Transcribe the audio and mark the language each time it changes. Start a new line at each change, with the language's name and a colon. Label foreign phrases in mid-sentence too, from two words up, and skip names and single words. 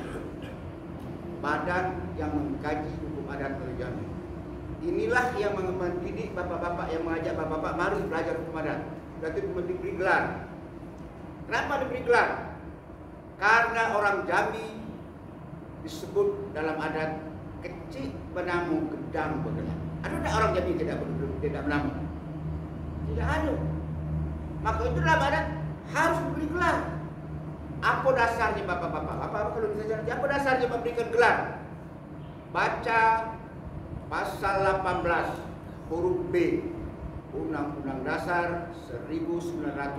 Indonesian: Badan yang mengkaji hukum adat Pulau Jambi. Inilah yang mendidik bapak-bapak, yang mengajak bapak-bapak mari belajar hukum adat. Berarti diberi gelar. Kenapa diberi gelar? Karena orang Jambi disebut dalam adat
Jambi Malay: kecik benamu gedang begelang.
Indonesian: Ada tak orang Jambi tidak benamu? Tidak ada. Maka itu dalam adat harus diberi gelar. Apa dasarnya bapak-bapak? Bapak-bapak kalau bisa jadi apa dasarnya memberikan gelar? Baca Pasal 18 huruf B Undang-Undang Dasar 1945.